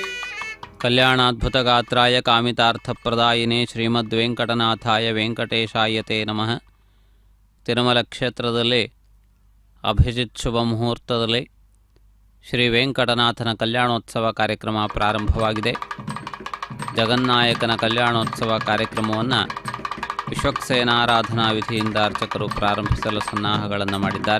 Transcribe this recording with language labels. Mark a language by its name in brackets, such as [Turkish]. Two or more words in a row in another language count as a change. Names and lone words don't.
[Sanskrit] కళ్యాణాద్భుతగాత్రాయ ಕಾಮಿತಾರ್ಥಪ್ರದಾಯಿನೇ ಶ್ರೀಮದ್ವೆಂಕಟನಾಥಾಯ ವೆಂಕಟೇಶಾಯ ತೇ ನಮಃ. [Kannada] ತಿರುಮಲ ಕ್ಷೇತ್ರದಲ್ಲಿ ಅಭಿಜಿತ್ ಶುಭ ಮುಹೂರ್ತದಲ್ಲಿ ಶ್ರೀ ವೆಂಕಟನಾಥನ ಕಲ್ಯಾಣೋತ್ಸವ ಕಾರ್ಯಕ್ರಮ ಪ್ರಾರಂಭವಾಗಿದೆ. ಜಗನ್ನಾಯಕನ ಕಲ್ಯಾಣೋತ್ಸವ ಕಾರ್ಯಕ್ರಮವನ್ನು ವಿಶ್ವಕ್ಸೇನಾರಾಧನಾ ವಿಧಿಯಿಂದ ಅರ್ಚಕರು ಪ್ರಾರಂಭಿಸಲು ಸನ್ನಾಹಗಳನ್ನು ಮಾಡಿದ್ದಾರೆ.